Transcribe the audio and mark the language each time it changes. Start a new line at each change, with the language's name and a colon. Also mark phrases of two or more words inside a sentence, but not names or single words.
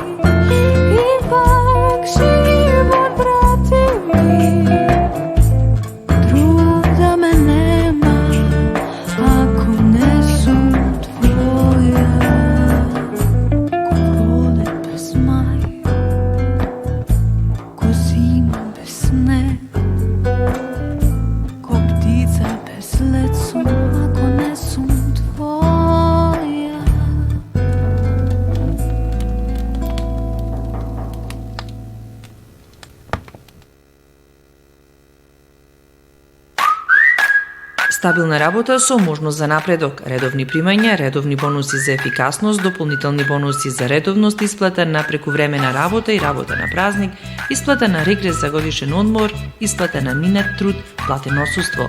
Macedonian: ипак живот врати ми, друг да ме нема, ако не сум твоја. Ко пролет без мај, ко зима без снег, ко птица без лет сум, ако не сум твоја. Стабилна работа со можност за напредок, редовни примања, редовни бонуси за ефикасност, дополнителни бонуси за редовност, исплата на прекувремена работа и работа на празник, исплата на регрес за годишен одмор, исплата на минат труд, платено отсуство.